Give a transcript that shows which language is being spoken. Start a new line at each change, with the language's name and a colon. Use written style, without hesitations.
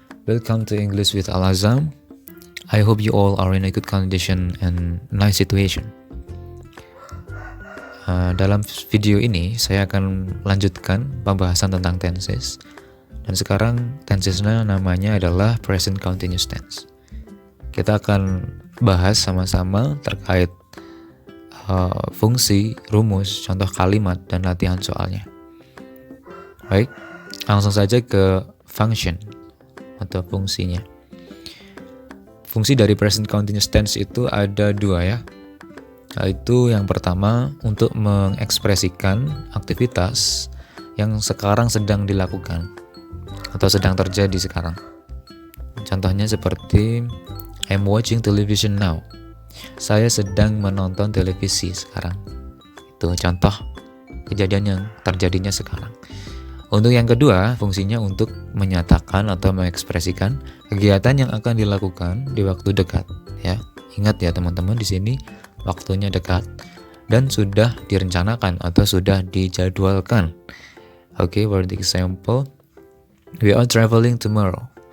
English: Welcome to English with Al Azam. I hope you all are in a good condition and nice situation.
Indonesian: Dalam video ini saya akan lanjutkan pembahasan tentang tenses. Dan sekarang tensesnya namanya adalah present continuous tense. Kita akan bahas sama-sama terkait fungsi, rumus, contoh kalimat, dan latihan soalnya. Baik, langsung saja ke function atau fungsinya. Fungsi dari present continuous tense itu ada dua ya. Yaitu yang pertama untuk mengekspresikan aktivitas yang sekarang sedang dilakukan atau sedang terjadi sekarang. Contohnya seperti
English: I'm watching television now.
Indonesian: Saya sedang menonton televisi sekarang. Itu contoh kejadian yang terjadinya sekarang. Untuk yang kedua, fungsinya untuk menyatakan atau mengekspresikan kegiatan yang akan dilakukan di waktu dekat. Ya, ingat ya teman-teman, di sini waktunya dekat dan sudah direncanakan atau sudah dijadwalkan.
English: Oke, for the example, we are traveling tomorrow.